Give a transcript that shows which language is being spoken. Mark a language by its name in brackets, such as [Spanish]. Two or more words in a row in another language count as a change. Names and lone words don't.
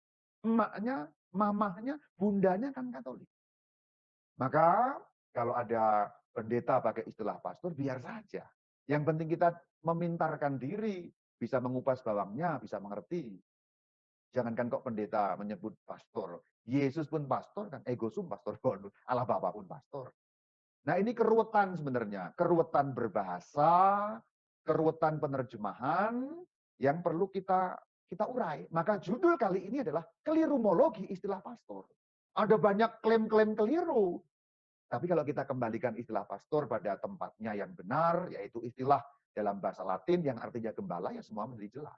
[Indonesian] Emaknya, mamahnya, bundanya kan Katolik. Maka kalau ada pendeta pakai istilah pastor, biar saja. Yang penting kita memintarkan diri, bisa mengupas bawangnya, bisa mengerti. Jangankan kok pendeta menyebut pastor, Yesus pun pastor kan, [Latin] ego sum pastor bonus, [Indonesian] Allah Bapa pun pastor. Nah ini keruwetan sebenarnya, keruwetan berbahasa, keruwetan penerjemahan yang perlu kita urai. Maka judul kali ini adalah kelirumologi istilah pastor. Ada banyak klaim-klaim keliru. Tapi kalau kita kembalikan istilah pastor pada tempatnya yang benar, yaitu istilah dalam bahasa Latin yang artinya gembala, ya semua menjadi jelas.